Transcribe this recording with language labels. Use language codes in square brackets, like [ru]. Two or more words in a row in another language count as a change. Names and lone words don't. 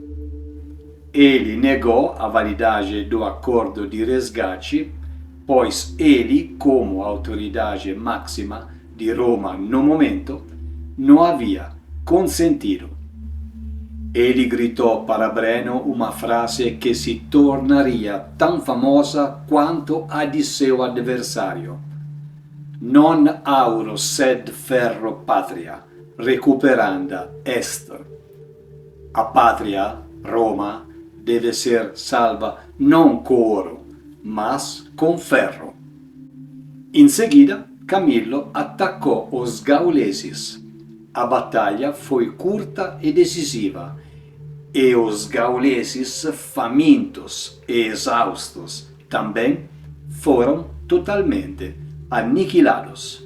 [pt] Ele negou a validade do acordo de resgate, pois ele, como autoridade máxima de Roma no momento, não havia consentido. Ele gritou para Breno uma frase que se tornaria tão famosa quanto a de seu adversário: [la] Non auro sed ferro patria, recuperanda est. [pt] A pátria, Roma, deve ser salva não com ouro, mas com ferro. Em seguida, Camillo atacou os gauleses. A batalha foi curta e decisiva, e os gauleses, famintos e exaustos, também foram totalmente aniquilados.